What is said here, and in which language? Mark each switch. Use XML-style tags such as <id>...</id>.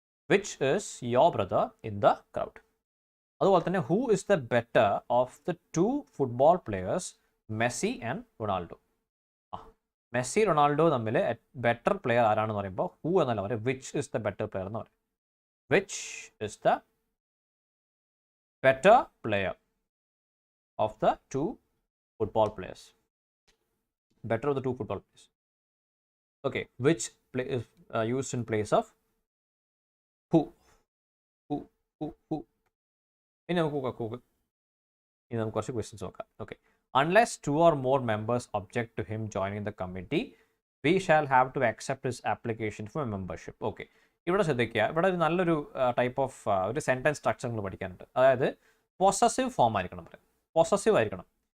<en>Which is your brother in the crowd.</en> <ml>അതുപോലെ തന്നെ</ml> <en>Who is the better of the two football players Messi and Ronaldo.</en> <ml>Messi Ronaldo തമ്മിൽ better player ആരാണെന്ന് പറയുമ്പോൾ who എന്നല്ല പറയും,</ml> <en>which is the better player</en> <ml>എന്ന് പറയും.</ml> <en>Which is the better player of the two football players. Better of the two football players. Okay, which is used in place of who.</en> <ml>ഇനി നമുക്ക് കുറച്ച് questions നോക്കാം.</ml> <en>Okay, unless two or more members object to him joining the committee, we shall have to accept his application for membership.</en> <ml>Okay, ഇവിടെ ശ്രദ്ധിക്കുക, ഇവിടെ ഒരു നല്ലൊരു type of ഒരു സെൻറ്റൻസ് സ്ട്രക്ചർ നമ്മൾ പഠിക്കാനുണ്ട്. അതായത് പൊസസീവ് ഫോം ആയിരിക്കണം, പറയാം, പൊസസീവ് ആയിരിക്കണം.</ml>